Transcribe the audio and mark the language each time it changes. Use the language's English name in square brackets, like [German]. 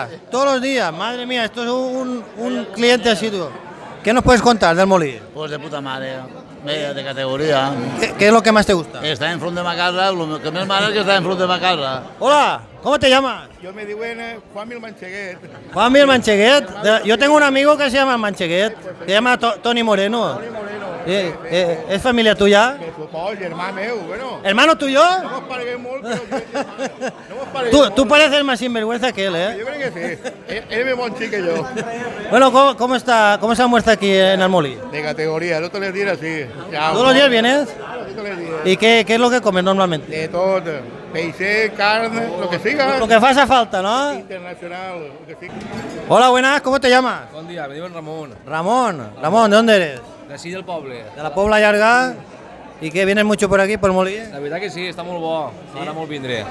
[Spanish] Todos los días, madre mía, esto es un cliente asiduo. ¿Qué nos puedes contar del Molí? Pues de puta madre, media de categoría. ¿Qué es lo que más te gusta? [Catalan] Está en front de ma casa, lo que més mal és que està en front de ma casa. [Spanish] Hola, ¿cómo te llamas? Yo me digo Juan Mil Mancheguet. Juan Miguel Mancheguet. Yo tengo un amigo que se llama Mancheguet, se llama Tony Moreno. ¿Es familia tuya? Que supongo, hermano meu, bueno. ¿Hermano tuyo? [Catalan] No os pareguem molt, però no vos pareguem [Spanish] Tú pareces más sinvergüenza que él, ¿eh? Yo creo que sí. Él es [Catalan] bon xic [Spanish] que yo. Bueno, ¿cómo se almuerza aquí en Almolí? De categoría, no todos los días sí. Ya, ¿Todos los días vienes? Todos los días. ¿Y qué es lo que comes normalmente? De todo. Peixe, carne, lo que siga. Lo que hace falta, ¿no? Internacional, lo que siga. Hola, buenas, ¿cómo te llamas? [Catalan] Bon dia, me diuen Ramon, [Spanish] Ramón, ¿de dónde eres? [Catalan] d'ací del poble. De la Pobla Llarga. [Spanish] ¿Y qué, vienes mucho por aquí, por Molí? [Catalan] La veritat que sí, està molt bo, m'agrada molt vindre.